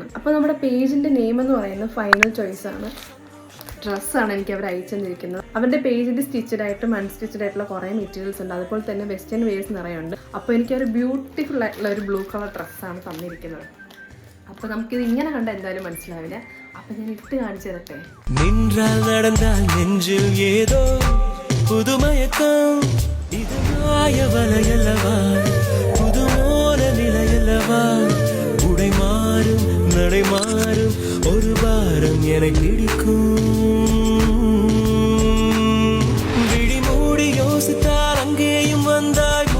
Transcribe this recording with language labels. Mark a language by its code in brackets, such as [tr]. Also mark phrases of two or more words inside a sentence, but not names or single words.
[ml] അപ്പോൾ നമ്മുടെ പേജിൻ്റെ നെയിം എന്ന് പറയുന്നത് [en] final choice [ml] ആണ്. ഡ്രസ്സാണ് എനിക്ക് അവർ അയച്ചു തന്നിരിക്കുന്നത്. അവരുടെ പേജിൽ സ്റ്റിച്ചഡ് ആയിട്ടും അൺസ്റ്റിച്ചഡ് ആയിട്ടുള്ള കുറേ മെറ്റീരിയൽസ് ഉണ്ട്. അതുപോലെ തന്നെ [en] western wears [ml] നിറയുണ്ട്. അപ്പോൾ എനിക്കൊരു ബ്യൂട്ടിഫുൾ ആയിട്ടുള്ള ഒരു [en] blue colour [ml] ഡ്രസ്സാണ് തന്നിരിക്കുന്നത്. അപ്പോൾ നമുക്കിത് ഇങ്ങനെ കണ്ടാൽ എന്തായാലും മനസ്സിലാവില്ല. അപ്പോൾ ഞാൻ ഇട്ട് കാണിച്ചു തരട്ടെ. [ta] ஒரு வாரம் என பிடிக்கும் விழி மூடி யோசித்தால் அங்கேயும் வந்தால்